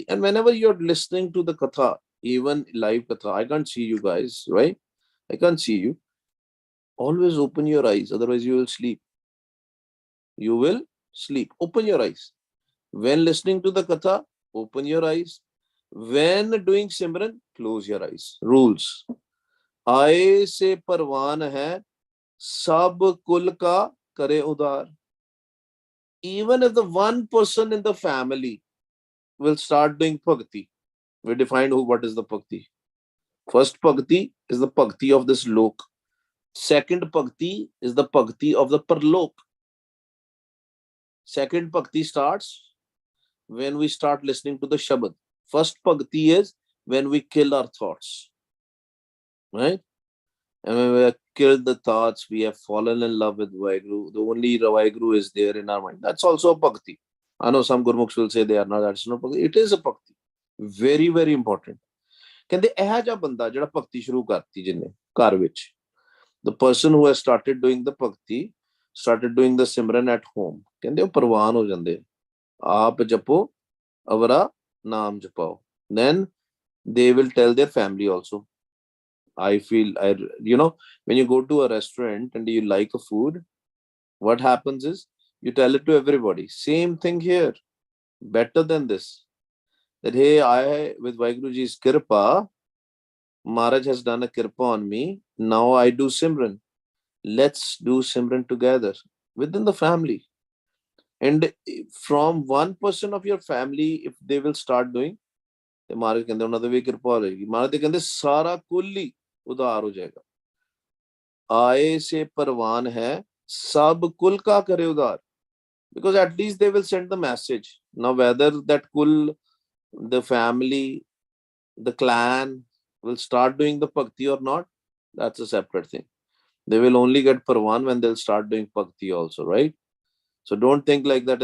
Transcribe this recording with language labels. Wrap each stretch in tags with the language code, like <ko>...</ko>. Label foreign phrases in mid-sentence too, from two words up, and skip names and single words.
<en>And whenever you're listening to the katha, even live katha, I can't see you guys, right? I can't see you. Always open your eyes, otherwise you will sleep. You will sleep. Open your eyes. When listening to the katha, open your eyes. When doing Simran, close your eyes. Rules.</en> <pa>ਆਏ ਸੇ ਪਰਵਾਨ ਹੈ ਸਭ ਕੁਲ ਕਾ ਕਰੇ ਉਧਾਰ.</pa> <en>Even if the one person in the family will start doing bhakti, we defined what is the bhakti. First bhakti is the bhakti of this lok. Second bhakti is the bhakti of the parlok. Second bhakti starts when we start listening to the Shabad. First bhakti is when we kill our thoughts, right? And when we have killed the thoughts, we have fallen in love with Vaheguru. The only Vaheguru is there in our mind. That's also a bhakti. I know some Gurmukhs will say they are not, that's not bhakti. It is a bhakti. Very, very important.</en> <pa>ਕਹਿੰਦੇ ਇਹ ਜਿਹਾ ਬੰਦਾ ਜਿਹੜਾ ਭਗਤੀ ਸ਼ੁਰੂ ਕਰਤੀ ਜਿਹਨੇ ਘਰ ਵਿੱਚ,</pa> <en>the person who has started doing the bhakti, started doing the simran at home,</en> <pa>ਕਹਿੰਦੇ ਉਹ ਪ੍ਰਵਾਨ ਹੋ ਜਾਂਦੇ. ਆਪ ਜਪੋ ਅਵਰਾ ਨਾਮ ਜਪਾਓ.</pa> <en>Then they will tell their family also. I feel, when you go to a restaurant and you like a food, what happens is you tell it to everybody. Same thing here. Better than this. That, hey, with Vaheguruji's Kirpa, Maharaj has done a Kirpa on me. Now I do Simran. Let's do Simran together within the family. And from one person of your family, if they will start doing,</en> <pa>ਤੇ ਮਹਾਰਾਜ ਕਹਿੰਦੇ ਉਹਨਾਂ ਦੇ ਵੀ ਕਿਰਪਾ ਹੋ ਜਾਏਗੀ. ਮਹਾਰਾਜ ਤੇ ਕਹਿੰਦੇ ਸਾਰਾ ਕੁੱਲ ਹੀ ਉਧਾਰ ਹੋ ਜਾਏਗਾ. ਆਏ ਸੇ ਪਰਵਾਨ ਹੈ ਸਭ ਕੁੱਲ ਕਾ ਕਰੇ ਉਧਾਰ.</pa> <en>Because at least they will send the message. Now whether that kull, the family, the clan will start doing the bhakti or not, that's a separate thing. They will only get parwan when they'll start doing bhakti also, right? So don't think like that.</en>